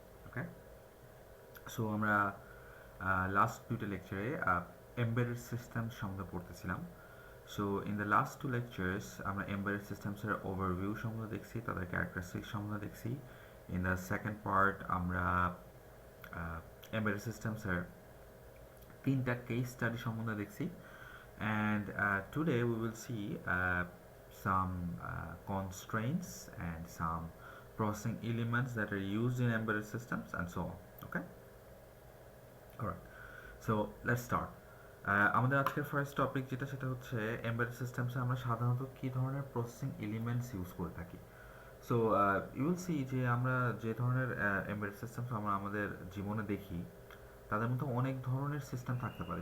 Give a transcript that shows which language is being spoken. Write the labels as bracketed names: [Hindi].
[Bangla] Okay, so আমরা last দুটো লেকচারে এমবেডেড সিস্টেমস সম্বন্ধে পড়তেছিলাম। [English] so in the last two lectures [Bangla] আমরা এমবেডেড সিস্টেমসের ওভারভিউ সম্বন্ধে দেখছি, তাদের ক্যারেক্টারিস্টিক্স সম্বন্ধে দেখছি। [English] in the second part [Bangla] আমরা এমবেডেড সিস্টেমসের তিনটা কেস স্টাডি সম্বন্ধে দেখছি। [English] And today we will see some constraints and some processing elements that are used in embedded systems and so on. Okay? Alright. So let's start. [Bangla] আমাদের আজকের first topic সেটা হচ্ছে embedded সিস্টেমসে আমরা সাধারণত কী ধরনের প্রসেসিং এলিমেন্টস ইউজ করে থাকি। [English] so you will see [Bangla] যে আমরা যে ধরনের এমবেডেড সিস্টেমস আমরা আমাদের জীবনে দেখি তাদের মধ্যে অনেক ধরনের সিস্টেম থাকতে পারে।